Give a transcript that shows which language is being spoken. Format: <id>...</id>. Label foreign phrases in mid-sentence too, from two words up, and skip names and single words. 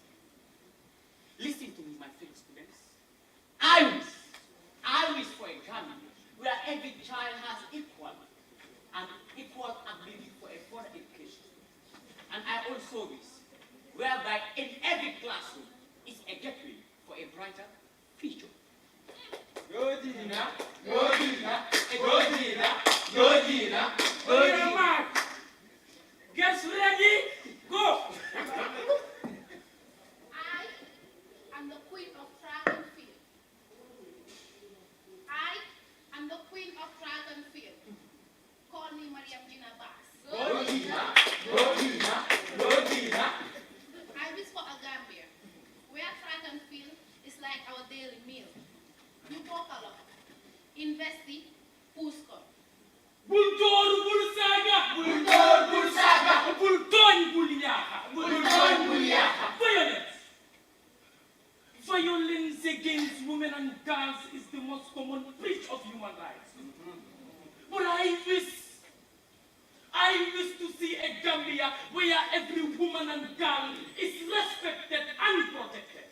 <en>Listen to me, my fellow students. I wish for a Gambia where every child has equal ability for a further education. And I also wish whereby in every classroom is a gateway for a brighter future. Go Gina, go Gina, go Gina, go Gina, go Gina. Get ready, go. I am the queen of track and field. I am the queen of track and field. Call me Maria Gina Bass. Go Gina, go Gina, go Gina. I wish for a Gambia where track and field is like our daily meal. You walk a lot, invest in Puskon. Bultor, Bulsaga, Bultor, Bulsaga, Bulton, Buliaha, Bulton, Buliaha. Violence. Violence against women and girls is the most common breach of human rights. But I wish to see a Gambia where every woman and girl is respected and protected.</en>